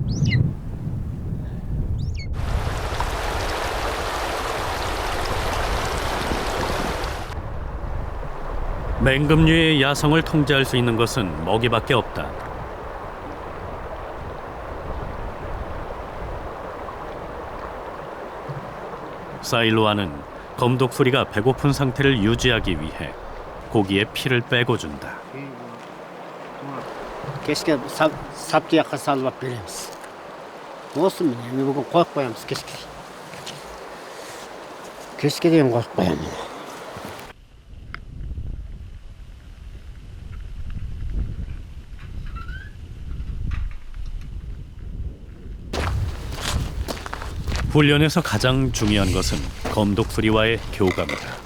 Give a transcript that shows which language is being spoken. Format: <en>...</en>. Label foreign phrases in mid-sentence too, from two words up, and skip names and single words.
<ko>맹금류의 야성을 통제할 수 있는 것은 먹이밖에 없다. 사일로아는 검독수리가 배고픈 상태를 유지하기 위해 고기에 피를 빼고 준다.</ko> <kk>Кешке саптыяққа салып алып береміз. Осы міне бүгін қойып қоямыз кешке. Кешке дейін қойып қоямын.</kk> <ko>훈련에서 가장 중요한 것은 검독수리와의 교감이다.</ko>